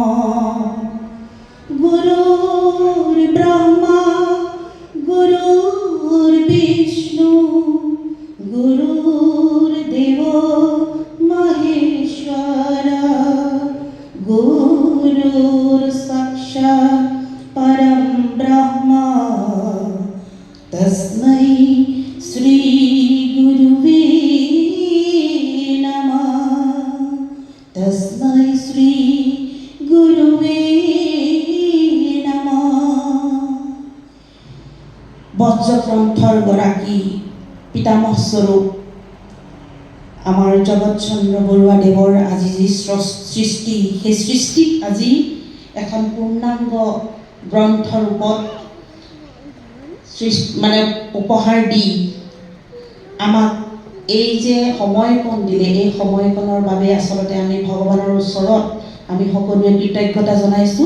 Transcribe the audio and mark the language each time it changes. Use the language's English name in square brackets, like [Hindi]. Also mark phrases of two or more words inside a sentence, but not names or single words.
[Sanskrit] गुरुर् ब्रह्मा गुरुर् विष्णुः गुरुर् देवो महेश्वरः गुरुर् साक्षात् परम ब्रह्मा तस्मै श्री गुरुवे नमः। तस्मै श्री गुरुवे नमः। [Assamese] বজ্ৰগ্ৰন্থৰ গৰাকী পিতামহ স্বৰূপ আমাৰ জগত চন্দ্ৰ বৰুৱা দেৱৰ আজি যি সৃষ্টি, সেই সৃষ্টিক আজি এখন পূৰ্ণাংগ গ্ৰন্থ ৰূপত মানে উপহাৰ দি আমাক এই যে সময়কণ দিলে, এই সময়কণৰ বাবে আচলতে আমি ভগৱানৰ ওচৰত আমি সকলোৱে কৃতজ্ঞতা জনাইছোঁ।